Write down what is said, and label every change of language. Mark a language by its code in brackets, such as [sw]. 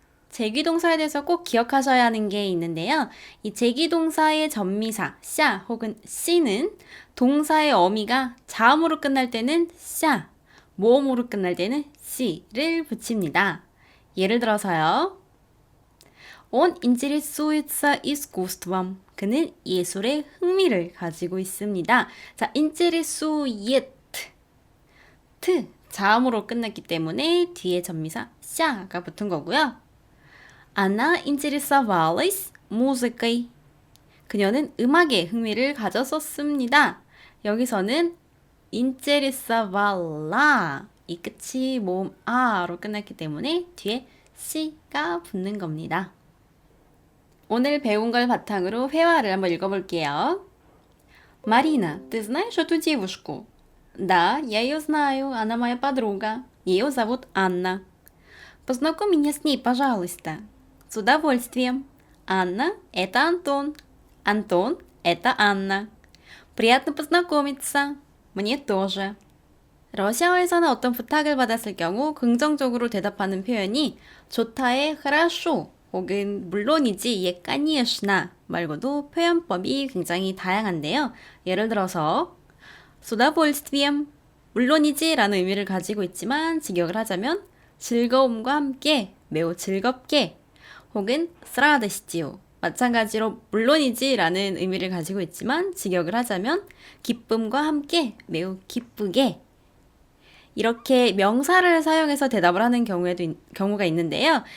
[ko] 제기동사에 대해서 꼭 기억하셔야 하는 게 있는데요. 이 제기동사의 전미사 샤 혹은 씨는 동사의 어미가 자음으로 끝날 때는 샤, 모음으로 끝날 때는 씨를 붙입니다. 예를 들어서요. [ru] Он интересуется искусством. [ko] 그는 예술에 흥미를 가지고 있습니다. 자, интересует 트 자음으로 끝났기 때문에 뒤에 전미사 샤가 붙은 거고요. [ru] Она интересовалась музыкой. [ko] 그녀는 음악에 흥미를 가졌었습니다. 여기서는 интересовала 이 끝이 모음 아로 끝났기 때문에 뒤에 씨가 붙는 겁니다. 오늘 배운 걸 바탕으로 회화를 한번 읽어볼게요. [ru] Марина, ты знаешь эту девушку? Да, я ее знаю, она моя подруга. Ее зовут Анна. Познакомь меня с ней, пожалуйста. С удовольствием. Анна – это Антон. Антон – это Анна. Приятно познакомиться. Мне тоже. [ko] 러시아어에서는 어떤 부탁을 받았을 경우 긍정적으로 대답하는 표현이 좋다의 хорошо 혹은 물론이지 예 конечно 말고도 표현법이 굉장히 다양한데요. 예를 들어서 [ru] с удовольствием [ko] 물론이지 라는 의미를 가지고 있지만 직역을 하자면 즐거움과 함께 매우 즐겁게 혹은 [ru] с радостью [ko] 마찬가지로 물론이지 라는 의미를 가지고 있지만 직역을 하자면 기쁨과 함께 매우 기쁘게 이렇게 명사를 사용해서 대답을 하는 경우가 있는데요.